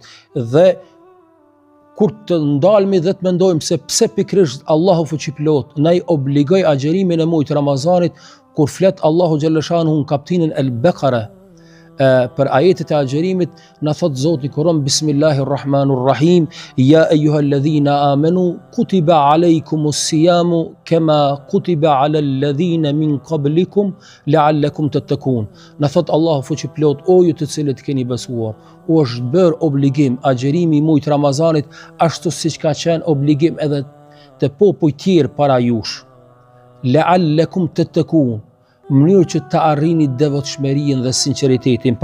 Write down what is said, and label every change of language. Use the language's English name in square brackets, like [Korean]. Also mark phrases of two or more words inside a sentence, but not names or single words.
[Albanian] Dhe kur të ndalmi dhe të mendojmë se pse pikërisht Allahu fuqiplot na i obligoi agjerimin e muajit të Ramazanit, kur flet [Arabic] الله جل شأنه [Albanian] në kapitullin El-Bekare, për ajetet e agjerimit, na thot Zoti Kur'an, [Arabic] بسم الله الرحمن الرحيم يا أيها الذين آمنوا كتب عليكم الصيام كما كتب على الذين من قبلكم لعلكم تتقون. [Albanian] Na thot Allahu fuqiplot, o ju të cilët keni besuar, u është bërë obligim agjerimi i muajit Ramazanit, ashtu siç ka qenë obligim edhe të popujt tjerë para jush. [Arabic] لعلكم تتقون, [Albanian] mënyrë që të arrini devotshmërinë dhe sinqeritetin.